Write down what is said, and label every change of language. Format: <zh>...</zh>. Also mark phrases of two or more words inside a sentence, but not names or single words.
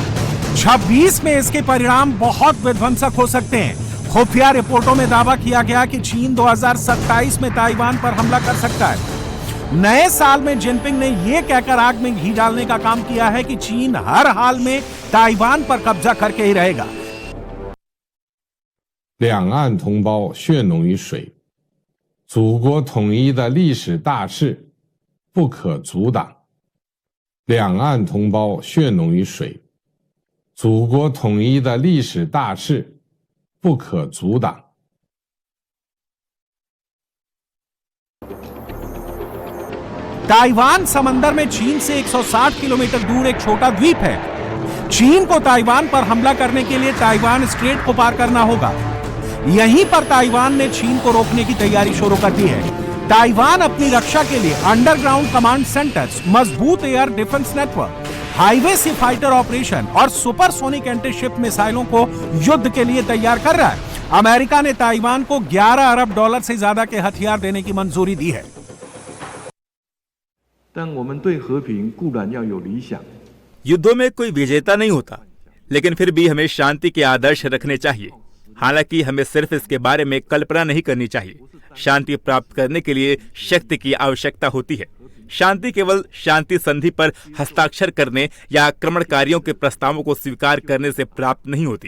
<hi>26 में इसके परिणाम बहुत विध्वंसक हो सकते हैं। खुफिया रिपोर्टों में दावा किया गया कि चीन 2027 में ताइवान पर हमला कर सकता है। नए साल में जिनपिंग ने यह कहकर आग में घी डालने का काम किया है कि चीन हर हाल में ताइवान पर कब्जा करके ही रहेगा।</hi> <zh>两岸同胞血浓于水，祖国统一的历史大势不可阻挡。两岸同胞血浓于水，祖国统一的历史大势不可阻挡。</zh> <hi>ताइवान समंदर में चीन से 160 किलोमीटर दूर एक छोटा द्वीप है। चीन को ताइवान पर हमला करने के लिए ताइवान स्ट्रेट को पार करना होगा। यहीं पर ताइवान ने चीन को रोकने की तैयारी शुरू कर दी है। ताइवान अपनी रक्षा के लिए</hi> <en>underground command centers,</en> <hi>मजबूत</hi> <en>air defense network,</en> <hi>हाईवे से</hi> <en>fighter operation</en> <hi>और</hi> <en>supersonic antiship missiles</en> <hi>को युद्ध के लिए तैयार कर रहा है। अमेरिका ने ताइवान को $11 अरब से ज्यादा के हथियार देने की मंजूरी दी है।</hi> <zh>但我们对和平固然要有理想。</zh> <hi>युद्धों में कोई विजेता नहीं होता, लेकिन फिर भी हमें शांति के आदर्श रखने चाहिए। हालांकि हमें सिर्फ इसके बारे में कल्पना नहीं करनी चाहिए। शांति प्राप्त करने के लिए शक्ति की आवश्यकता होती है। शांति केवल शांति संधि पर हस्ताक्षर करने या आक्रमणकारियों के प्रस्तावों को स्वीकार करने से प्राप्त नहीं होती।</hi>